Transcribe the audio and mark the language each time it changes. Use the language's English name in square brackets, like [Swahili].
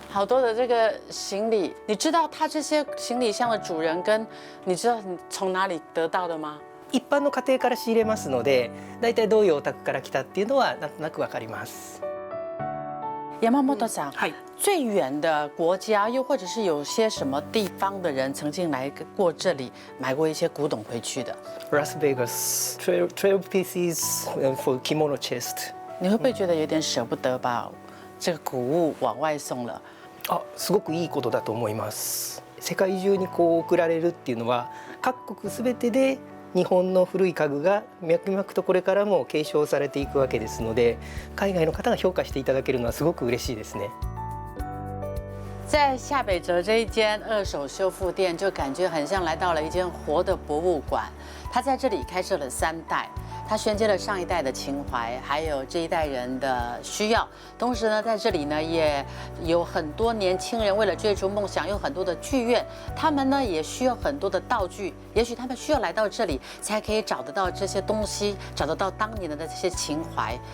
[Chinese] 好多的这个行李，你知道它这些行李箱的主人跟你知道你从哪里得到的吗？ [Japanese] 一般の家庭から仕入れますので、だいたいどういうお宅から来たっていうのはなんとなくわかります。 Yamamoto-san，はい。 [Chinese] 最远的国家，又或者是有些什么地方的人曾经来过这里买过一些古董回去的。 [English] Las Vegas, 12 pieces for kimono chest. [Chinese] 你会不会觉得有点舍不得把这个古物往外送了？ [Japanese] すごくいいことだと思います。世界中にこう送られるっていうのは各国すべてで日本の古い家具が脈々とこれからも継承されていくわけですので、海外の方が評価していただけるのはすごく嬉しいですね。 [Chinese] 在下北泽这一间二手修复店，就感觉很像来到了一间活的博物馆。它在这里开设了3代，它衔接了上一代的情怀，还有这一代人的需要。同时呢，在这里呢也有很多年轻人为了追逐梦想，有很多的剧院，他们呢也需要很多的道具，也许他们需要来到这里才可以找得到这些东西，找得到当年的这些情怀。